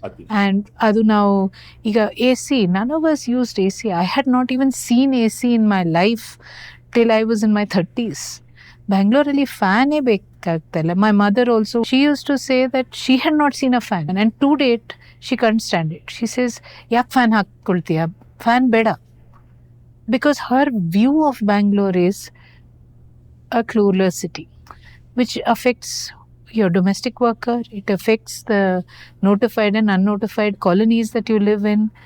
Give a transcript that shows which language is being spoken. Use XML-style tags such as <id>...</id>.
<en>And</en> <kn>adu</kn> <en>now,</en> <kn>iga</kn> <en>AC, none of us used AC. I had not even seen AC in my life till I was in my 30s. Bangalore really</en> <kn>fan e ಬೇಕಾಗ್ತಲ್ಲ.</kn> <en>My mother also, she used to say that she had not seen a fan, and to date she can't stand it. She says,</en> <kn>ಯಾಕೆ fan ಹಾಕ್ಕೊಳ್ತೀಯ, fan ಬೇಡ.</kn> <en>Because her view of Bangalore is a clueless city, which affects your domestic worker, it affects the notified and unnotified colonies that you live in.</en>